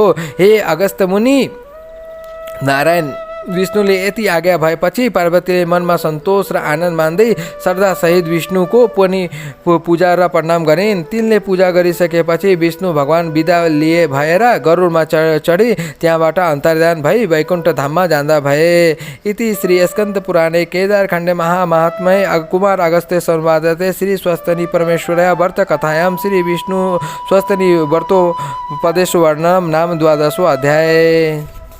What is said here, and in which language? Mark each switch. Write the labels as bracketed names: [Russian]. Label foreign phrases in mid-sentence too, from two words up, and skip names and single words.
[Nepali] हे अगस्त्य मुनि, नारायण विष्णुले यति आज्ञा भएपछि पार्वतीले मनमा सन्तोष र आनन्द मान्दै श्रद्धासहित विष्णुको पनि पूजा र प्रणाम गरिन्। तिनले पूजा गरिसकेपछि विष्णु भगवान बिदा लिए भएर गरुडमा चढी त्यहाँबाट अन्तर्धान भई वैकुण्ठ धाममा जाँदा भए। [Sanskrit] इति श्री स्कन्द पुराणे केदारखण्डे महात्म्ये कुमार अगस्त्य संवादते श्री स्वस्तनी परमेश्वरया व्रत कथायां श्री विष्णु स्वस्तनी व्रतोपदेश वर्णनम नाम 12 अध्याय।